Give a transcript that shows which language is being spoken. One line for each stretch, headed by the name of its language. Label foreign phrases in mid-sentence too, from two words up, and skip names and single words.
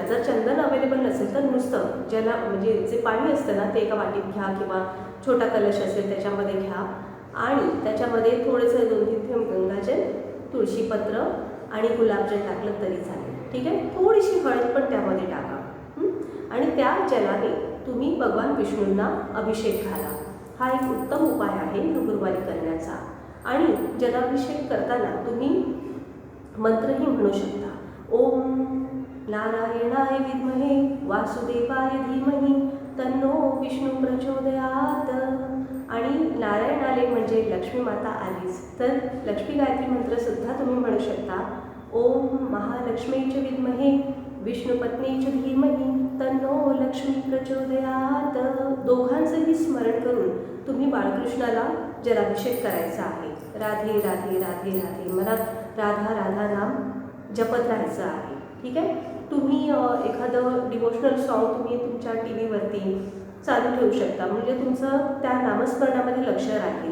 Marathi: जर चंदन अवेलेबल नसेल तर नुसतं ज्याला म्हणजे जे पाणी असतं ना ते एका वाटीत घ्या किंवा छोटा कलश असेल त्याच्यामध्ये घ्या आणि त्याच्यामध्ये थोडंसं 2-3 थेंब गंगाजल, तुळशीपत्र आणि गुलाबजल टाकलं तरी चालेल. ठीक आहे. थोडीशी हळद पण त्यामध्ये टाका. आणि त्या जलाने तुम्ही भगवान विष्णूंना अभिषेक घाला. हा एक उत्तम उपाय आहे गुरुवारी करण्याचा. आणि जलाभिषेक करताना तुम्ही मंत्रही म्हणू शकता.
Sanskrit: ओम नारायणाय विद्महे वासुदेवाय धीमहि तन्नो विष्णू प्रचोदयात.
Marathi: आणि नारायण आले म्हणजे लक्ष्मी माता आलीच, तर लक्ष्मी गायत्री मंत्रसुद्धा तुम्ही म्हणू शकता.
Sanskrit: ओम महालक्ष्मीचे विद्महे विष्णुपत्नीचे धीमहि तन्नो लक्ष्मी प्रचोदयात.
Marathi: दोघांचंही स्मरण करून तुम्ही बाळकृष्णाला जलाभिषेक करायचा आहे. राधे राधे राधे राधे, मला राधा राधा नाम जपत राहायचं आहे. ठीक आहे. तुम्ही एखादं
English: devotional song
Marathi: तुम्ही तुमच्या टी व्हीवरती चालू ठेवू शकता, म्हणजे तुमचं त्या नामस्मरणामध्ये लक्ष राहील.